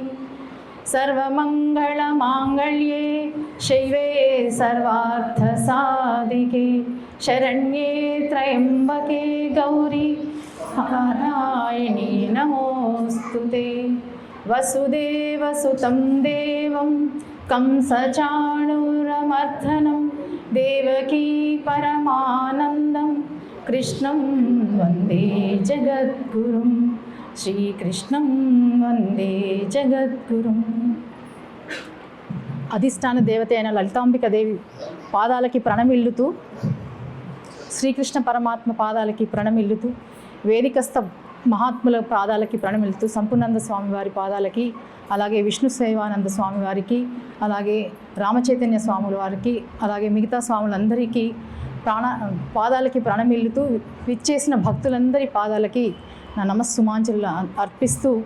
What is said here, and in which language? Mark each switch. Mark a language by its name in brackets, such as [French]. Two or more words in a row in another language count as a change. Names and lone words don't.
[Sanskrit] सर्वमंगलमांगल्ये शिवे सर्वार्थसाधिके शरण्ये त्र्यंबके गौरी नारायणी नमोस्तुते। वसुदेवसुतं देवं कंसचाणूरमर्दनं देवकी परमानन्दं कृष्णं वन्दे जगद्गुरुं। శ్రీకృష్ణం వందే జగద్గురుం. [Telugu] అధిష్టాన దేవత అయిన లలితాంబిక దేవి పాదాలకి ప్రణమిల్లుతూ, శ్రీకృష్ణ పరమాత్మ పాదాలకి ప్రణమిల్లుతూ, వేదికస్థ మహాత్ముల పాదాలకి ప్రణమిల్లుతూ, సంపూర్ణానంద స్వామి వారి పాదాలకి, అలాగే విష్ణు సేవానంద స్వామి వారికి, అలాగే రామచైతన్య స్వాముల వారికి, అలాగే మిగతా స్వాములందరికీ పాదాలకి ప్రణమిల్లుతూ విచ్చేసిన భక్తులందరి పాదాలకి నా నమస్సుమాంజలు అర్పిస్తూ,